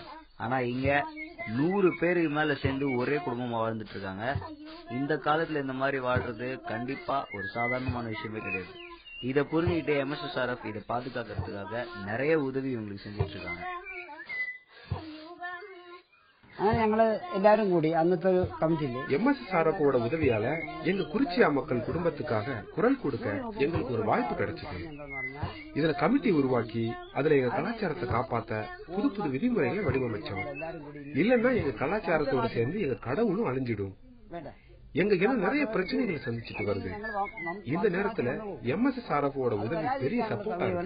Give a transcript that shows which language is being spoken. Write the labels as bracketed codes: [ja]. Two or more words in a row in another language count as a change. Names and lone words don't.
[ta] ஆனா இங்க 100 பேருக்கு மேல சேர்ந்து ஒரே குடும்பமா வாழ்ந்துட்டு இருக்காங்க. இந்த காலத்துல இந்த மாதிரி வாழ்றது கண்டிப்பா ஒரு சாதாரணமான விஷயமே கிடையாது. இத புரிஞ்சுக்கிட்டு MSSRF இதை பாதுகாக்கிறதுக்காக நிறைய உதவி இவங்களுக்கு செஞ்சுட்டு இருக்காங்க. [ml] അങ്ങനെ ഞങ്ങള് എല്ലാരും കൂടി അന്നത്തെ ഒരു കമ്മിറ്റിയില് [ta] MSSRFோட உதவியால எங்க குறிச்சியா மக்கள் குடும்பத்துக்காக குரல் கொடுக்க எங்களுக்கு ஒரு வாய்ப்பு கிடைச்சது. இதுல கமிட்டி உருவாக்கி அதுல எங்க கலாச்சாரத்தை காப்பாத்த புது புது விதிமுறைகளை வடிவமைச்சோம். இல்லன்னா எங்க கலாச்சாரத்தோடு சேர்ந்து எங்க கடவுளும் அழிஞ்சிடும். எங்க இனம் நிறைய பிரச்சனைகளை சந்திச்சுட்டு வருது. இந்த நேரத்துல MSSRFோட உதவி பெரிய சப்போர்ட்டா இருக்கு.